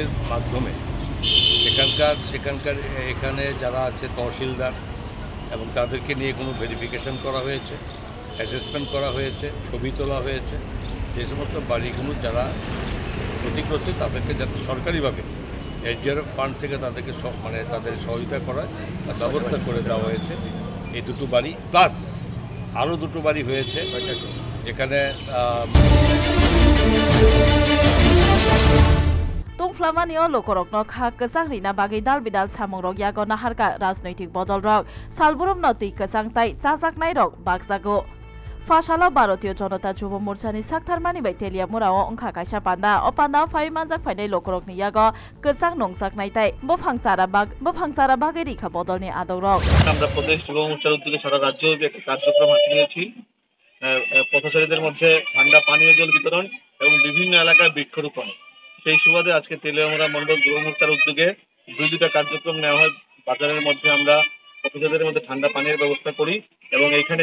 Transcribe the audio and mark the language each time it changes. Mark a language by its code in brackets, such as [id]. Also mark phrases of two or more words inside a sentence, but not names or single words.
[bn] মাধ্যমে সেখানকার এখানে যারা আছে তহসিলদার এবং তাদেরকে নিয়ে কোনো ভেরিফিকেশন করা হয়েছে অ্যাসেসমেন্ট করা হয়েছে ছবি তোলা হয়েছে যে সমস্ত বাড়িগুলো যারা ক্ষতিগ্রস্ত তাদেরকে যাতে সরকারিভাবে এসডিআরএফ ফান্ড থেকে তাদেরকে মানে তাদের সহযোগিতা করার ব্যবস্থা করে দেওয়া হয়েছে এই দুটো বাড়ি প্লাস আরও দুটো বাড়ি হয়েছে এখানে [trp] Tungflamanio lokorokno kha kesang rina bagi dal bidal samung rok yago naharka rajnৈতিক বদল rok salburum no tui kesang tai chajaknai rok bakjago Fasalo Bharatiya Janata Jubo Morsani Saktharmani bai Telia Murao Ongkha kaisa panda o panda phai manjak phainai lokorokni yago kesang nongjaknai tai bofangchara bagi rikha bodolni adok rok [bn] আমরা প্রদেশ যুব মোর্চার উদ্যোগে সারা রাজ্যব্যাপী একটা কার্যক্রম হাতে নিয়েছি পথচারীদের মধ্যে ঠান্ডা পানীয় জল বিতরণ এবং বিভিন্ন এলাকায় বৃক্ষরোপণ সেই সুবাদে আজকে তেলিয়ামুড়া মণ্ডল যুব মোর্চার উদ্যোগে দুইটা কার্যক্রম নেওয়া হয় বাজারের মধ্যে আমরা পথচারীদের মধ্যে ঠান্ডা পানীয়ের ব্যবস্থা করি এবং এখানে